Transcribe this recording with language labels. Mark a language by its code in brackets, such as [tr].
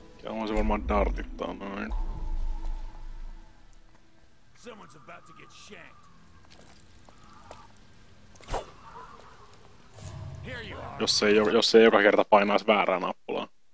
[fi] On se varmaan dartittaa noin. [en] Someone's about to get shanked. Here you are. [fi] Jos ei joka kerta painaisi väärää nappulaa.